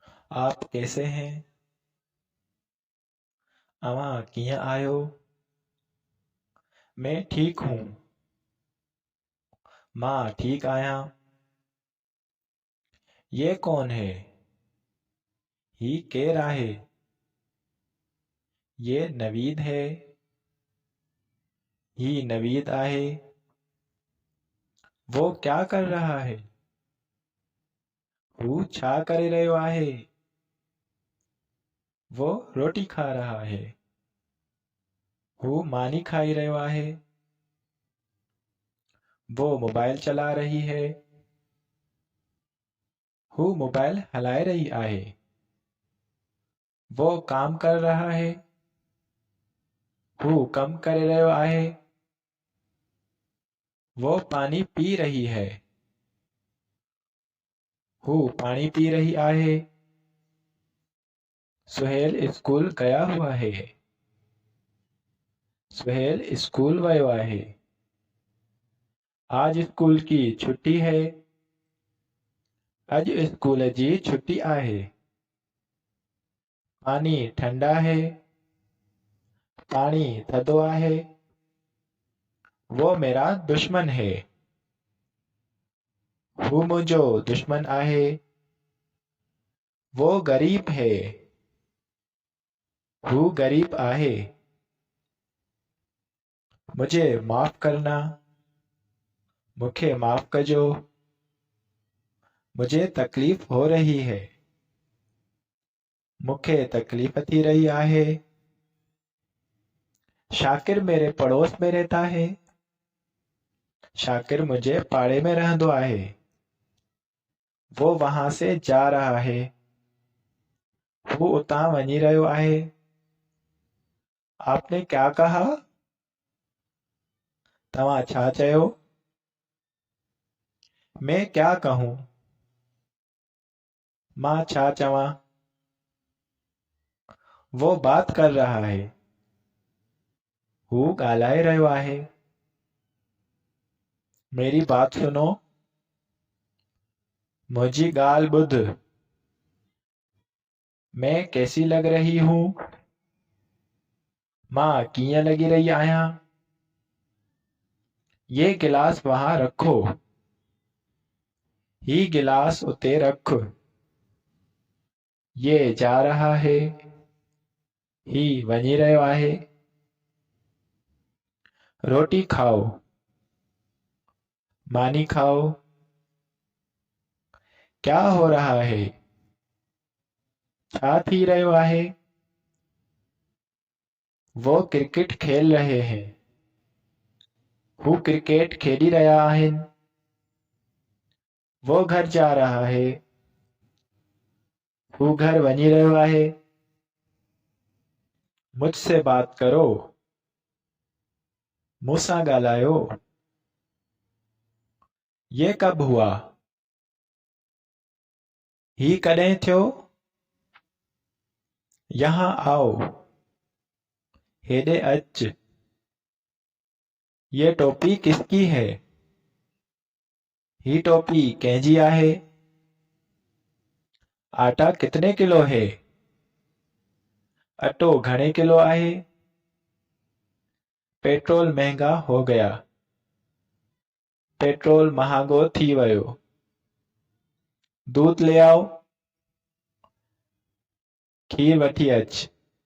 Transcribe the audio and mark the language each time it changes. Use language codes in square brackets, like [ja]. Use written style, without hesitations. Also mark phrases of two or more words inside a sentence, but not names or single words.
[hi] आप कैसे हैं? [sd] अवां कीअं आहियो? [hi] मैं ठीक हूँ। [sd] मां ठीक आहियां। [hi] ये कौन है? [sd] ही केर आहे? [hi] ये नवीद है। [sd] ही नवीद आहे। [hi] वो क्या कर रहा है? [sd] हू छा करे रहियो आहे? [hi] वो रोटी खा रहा है। [sd] हू मानी खाई रहियो आहे। [hi] वो मोबाइल चला रही है। [sd] हू मोबाइल हलाए रही आहे। [hi] वो काम कर रहा है। [sd] हू कम करे रहियो आहे। [hi] वो पानी पी रही है। [sd] हू पानी पी रही आहे। [hi] सुहेल स्कूल गया हुआ है। [sd] सुहेल स्कूल वयो आहे। [hi] आज स्कूल की छुट्टी है। [sd] अज स्कूल जी छुट्टी आहे। [hi] पानी ठंडा है। [sd] पानी थधो आहे। [hi] वो मेरा दुश्मन है। [sd] हू मुंहिंजो दुश्मन आहे। [hi] वो गरीब है। [sd] हू गरीब आहे। [hi] मुझे माफ़ करना। [sd] मूंखे माफ़ कजो। [hi] मुझे तकलीफ़ हो रही है। [sd] मूंखे तकलीफ़ थी रही आहे। [hi] शाकिर मेरे पड़ोस में रहता है। [sd] शाकिर मुझे पाड़े में रहंदो आहे। [hi] वो वहां से जा रहा है। [sd] हू उतां वञी रहियो आहे। [hi] आपने क्या कहा? [sd] तव्हां छा चयो? [hi] मैं क्या कहूँ? [sd] मां छा चवां? [hi] वो बात कर रहा है। [sd] हू ॻाल्हाए रहियो आहे। [hi] मेरी बात सुनो। [sd] मुंहिंजी ॻाल्हि ॿुध। [hi] मैं कैसी लग रही हूँ? [sd] मां कीअं लॻी रही आहियां? [hi] ये गिलास वहां रखो। [sd] ही गिलास उते रख। [hi] ये जा रहा है। [sd] ही वञी रहियो आहे। [hi] रोटी खाओ। [sd] मानी खाओ। [hi] क्या हो रहा है? [sd] छा थी रहियो आहे? [hi] वो क्रिकेट खेल रहे हैं। [sd] हू क्रिकेट खेॾी रहिया आहिनि। [hi] वो घर जा रहा है। [sd] हू घर वञी रहियो आहे। [hi] मुझसे बात करो। [sd] मूंसां ॻाल्हायो। [hi] ये कब हुआ? [sd] ही कॾहिं थियो? [hi] यहाँ आओ। [sd] हेॾे अच। [hi] ये टोपी किसकी है? [sd] ही टोपी कंहिंजी आहे? [hi] आटा कितने किलो है? [sd] अटो घणे किलो आहे? [hi] पेट्रोल महंगा हो गया। [sd] पेट्रोल महांगो थी वियो। [hi] दूध ले आओ। [sd] खीर वठी अच।